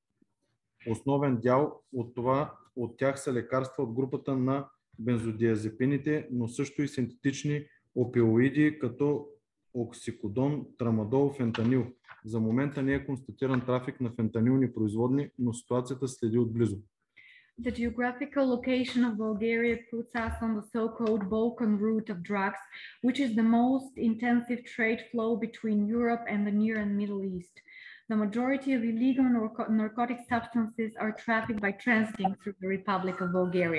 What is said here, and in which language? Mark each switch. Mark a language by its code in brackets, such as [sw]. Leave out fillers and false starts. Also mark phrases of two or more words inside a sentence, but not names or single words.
[bg] Основен дял от тях са лекарства от групата на бензодиазепините, но също и синтетични опиоиди, като оксикодон, трамадол, фентанил. За момента не е констатиран трафик на фентанилни производни, но ситуацията следи отблизо. [en] The geographical location of Bulgaria puts us on the so-called Balkan route of drugs, which is the most intensive trade flow between Europe and the Near and Middle East. The majority of illegal narcotic substances are trafficked by transiting through the Republic of Bulgaria.